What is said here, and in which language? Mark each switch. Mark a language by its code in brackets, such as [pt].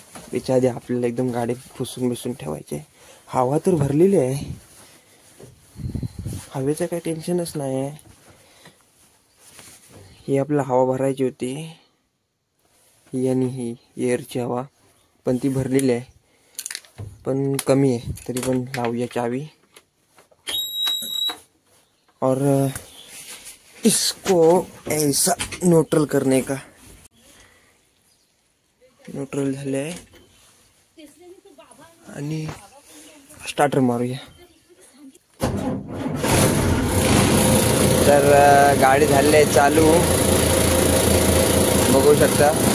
[mr] त्याच्या आधी आपल्याला एकदम गाडी पुसून ठेवायचे. हवा तर भरलेली आहे, हवेचं काही टेन्शनच नाही आहे. ही आपल्याला हवा भरायची होती, ही आणि ही एअरची हवा, पण ती भरलेली आहे, पण कमी आहे. तरी पण लावूया चावी. [hi] और इसको ऐसा न्यूट्रल करने का. [mr] न्यूट्रल झाले आहे आणि स्टार्टर मारूया. तर गाडी झाली आहे चालू, बघू शकता.